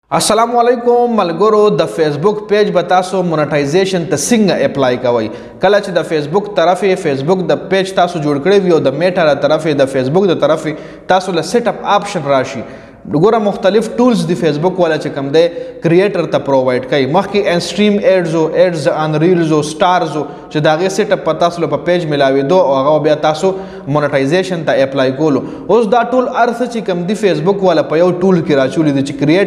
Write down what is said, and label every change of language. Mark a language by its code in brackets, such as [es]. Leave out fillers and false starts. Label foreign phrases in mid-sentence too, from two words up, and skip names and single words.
[ar] السلام علیکم [ps] ملګرو د فیسبوک پیج بتاسو مونیټایزیشن ته څنګه اپلای کوي کله چې د فیسبوک طرفه فیسبوک د پیج تاسو جوړ کړی وي او د میټا د طرفه د فیسبوک د طرفه تاسو له [en] set up option [ps] راشي وګوره مختلف ټولز د فیسبوک والا چې کوم دی کریټر ته پرووایډ کوي مخکې [en] instream ads on reels [ps] او سٹارز چې داغه [en] set up [ps] پتا تاسو په پیج ملاوي دو او هغه بیا تاسو مونټایزیشن ته اپلای کولو اوس دا ټول ارث چې کوم دی فیسبوک والا په یو ټول کې راچولې دي چې